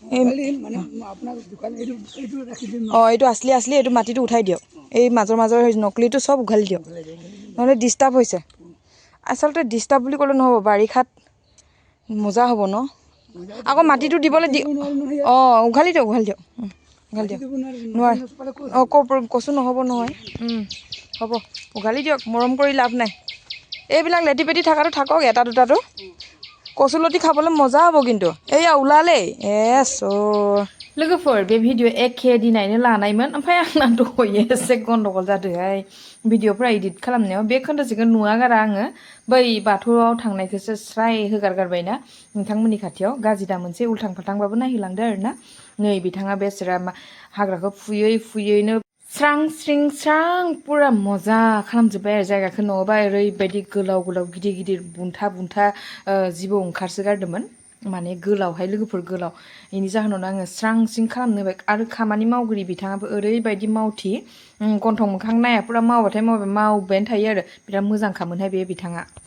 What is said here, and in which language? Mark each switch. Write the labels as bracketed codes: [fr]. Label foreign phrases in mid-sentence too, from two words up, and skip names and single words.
[as] এইটো আচলি এইটো মাটিটো উঠাই দিয়ক এই মাজৰ নকলিটো চব উঘালি দিয়ক নহ'লে ডিষ্টাৰ্ব হৈছে আচলতে ডিষ্টাৰ্ব বুলি ক'লে নহ'ব বাৰিষাত মজা হ'ব ন আকৌ মাটিটো দিবলৈ উঘালি দিয়ক নোৱাৰে কচু নহ'ব নহয় হ'ব উঘালি দিয়ক মৰম কৰি লাভ নাই এইবিলাক লেটি পেটি থকাটো থাকক এটা দুটাটো কচুলতি খাবলৈ মজা হ'ব কিন্তু এইয়া ওলালেই [brx] लोगोफोर बे भिडिअ एखे दिनैनो लानायमोन ओमफ्राय आंना दहयो एसे गन्डगल जादोंहाय भिडिअफ्रा एडिट खालामनायाव बे खोन्दोसेखौ नुवा गारा आङो बै बाथौआव थांनायखौसो स्राय होगारगारबायना नोंथांमोननि खाथियाव गाज्रि दा मोनसे उल्थां फाल्थांबाबो नायहोलांदो आरो ना नै बिथाङा बेसोरा हाग्राखौ फुयैनो स्रां पुरा मजा खालामजोब्बाय आरो जायगाखौ नङाबा ओरैबायदि गोलाव गिदिर बुन्था जिबौ ओंखारसोगारदोंमोन माने गोलावहाय लोगोफोर गोलाव बेनि जाहोनावनो आङो स्रां खालामनो होबाय आरो खामानि मावगिरि बिथाङाबो ओरैबायदि मावथि गन्थं मोखां नाया पुरा मावबायानो थायो आरो बिराद मोजां खामोनहाय बे बिथाङा